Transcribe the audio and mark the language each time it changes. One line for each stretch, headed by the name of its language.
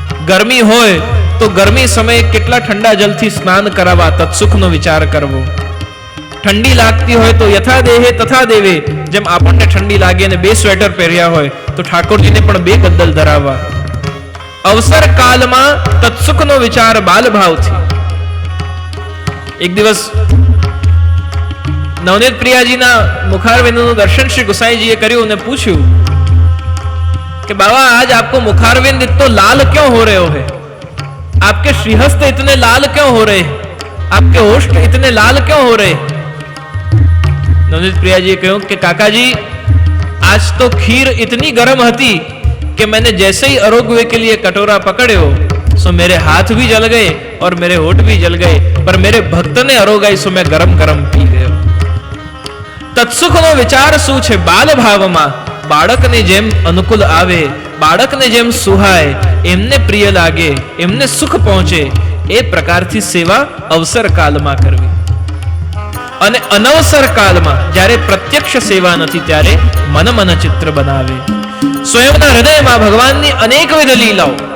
Gujarati: ગરમી હોય તો ગરમી સમયે કેટલા ઠંડા જલથી સ્નાન કરાવવા, તત્સુખનો વિચાર કરવો. ઠંડી લાગતી હોય તો યથા દેહે તથા દેવે, જેમ આપણને ઠંડી લાગે અને બે સ્વેટર પહેર્યા હોય તો ઠાકોરજીને પણ બે ગદ્દલ ધરાવવા. અવસર કાલમાં તત્સુખનો વિચાર બાલ ભાવથી. એક દિવસ નવનીત પ્રિયાજીના મુખારવિંદનું દર્શન શ્રી ગુસાઈજીએ કર્યું અને પૂછ્યું
Hindi: कि बाबा आज आपको मुखारविंद इतना लाल क्यों हो रहे हो है? आपके श्रीहस्त इतने लाल क्यों हो रहे हैं? आपके होष्ठ इतने लाल क्यों हो रहे हैं? नवनीत प्रिया जी कहूं कि काका जी आज तो खीर इतनी गर्म हती कि मैंने जैसे ही आरोग्य के लिए कटोरा पकड़े हो सो मेरे हाथ भी जल गए और मेरे होठ भी जल गए, पर मेरे भक्त ने आरोगाई सो मैं गरम गरम पी गयो.
Gujarati: तत्सुखનો વિચાર શું છે? બાલ ભાવમાં બાળકને જેમ અનુકૂળ આવે, બાળકને જેમ સુહાય, એમને પ્રિય લાગે, એમને સુખ પહોંચે, એ પ્રકારથી સેવા અવસર કાલમાં કરવી. અને અનવસર કાલમાં જ્યારે પ્રત્યક્ષ સેવા નથી ત્યારે મન ચિત્ર બનાવે. સ્વયંના હૃદયમાં ભગવાનની અનેકવિધ લીલાઓ,